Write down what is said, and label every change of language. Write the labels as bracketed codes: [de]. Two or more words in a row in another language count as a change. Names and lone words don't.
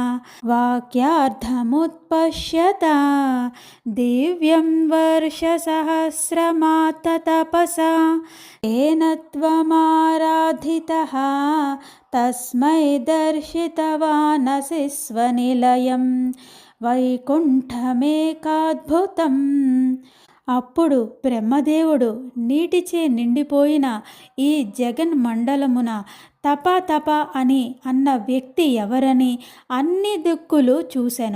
[sa] वाक्यार्थमुत्पश्यता दिव्यं वर्षसहस्रमात्ततपसा येन त्वमाराधितः तस्मै दर्शितवानसि स्वनिलయం వైకుంఠమేకాద్భుతం. [te] అప్పుడు బ్రహ్మదేవుడు నీటిచే నిండిపోయిన ఈ జగన్మండలమున [sa] తప తప [te] అని అన్న వ్యక్తి ఎవరని అన్ని దిక్కులు చూశాను.